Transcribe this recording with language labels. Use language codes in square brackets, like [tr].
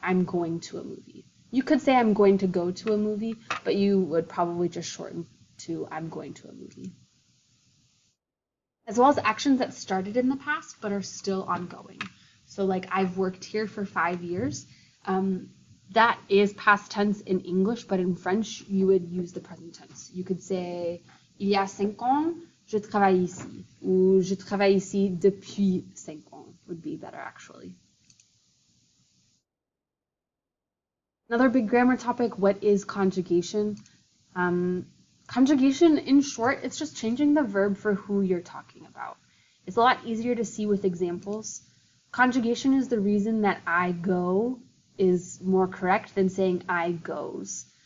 [en] I'm going to a movie. You could say I'm going to go to a movie, but you would probably just shorten to I'm going to a movie. As well as actions that started in the past but are still ongoing. So like I've worked here for 5 years. That is past tense in English, but in French you would use the present tense. You could say [fr] il y a 5 ans, je travaille ici. Ou je travaille ici depuis 5 ans [en] would be better actually. Another big grammar topic, what is conjugation? Conjugation, in short, it's just changing the verb for who you're talking about. It's a lot easier to see with examples. Conjugation is the reason that I go is more correct than saying I goes.